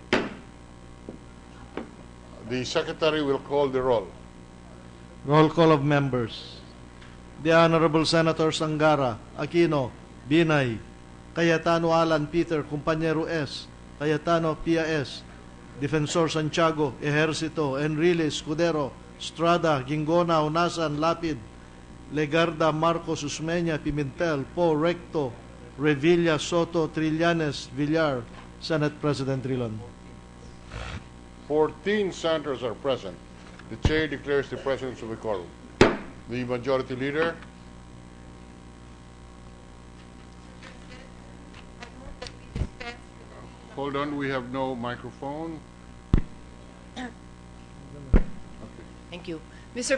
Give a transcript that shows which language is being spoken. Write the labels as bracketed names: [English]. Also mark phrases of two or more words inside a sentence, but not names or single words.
[English] The Secretary will call the roll. Roll call of members. The Honorable Senators Angara, Aquino, Binay, Cayetano Alan Peter, Compañero S, Cayetano Pia S, Defensor Santiago, Ejercito, Enrile, Escudero, Estrada, Gingona, Unasan, Lapid, Legarda, Marcos, Usmeña, Pimentel, Po, Recto, Revilla, Soto, Trillanes, Villar, Senate President Drilon. 14 senators are present. The chair declares the presence of a quorum. The majority leader. Hold on, we have no microphone. Thank you. Mr.